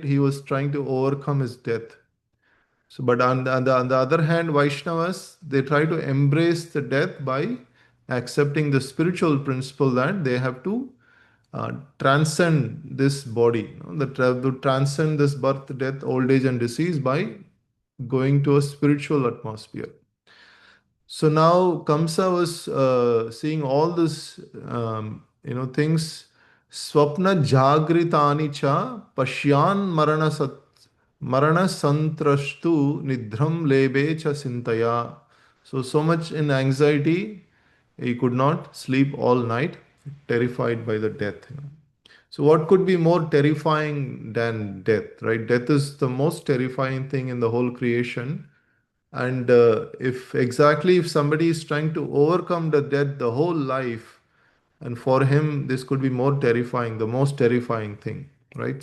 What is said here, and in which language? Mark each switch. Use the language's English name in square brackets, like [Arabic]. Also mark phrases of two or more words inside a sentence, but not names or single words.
[English] He was trying to overcome his death. So, but on the other hand, Vaishnavas, they try to embrace the death by accepting the spiritual principle that they have to transcend this body, that have to transcend this birth, death, old age, and disease by going to a spiritual atmosphere. So now Kamsa was seeing all this, things. [Sanskrit] Swapna jagritani cha pashyan marana santrashtu nidhram lebe cha sintaya. [English] So much in anxiety, he could not sleep all night, terrified by the death. So what could be more terrifying than death, right? Death is the most terrifying thing in the whole creation. And if somebody is trying to overcome the death the whole life, and for him this could be more terrifying, the most terrifying thing, right?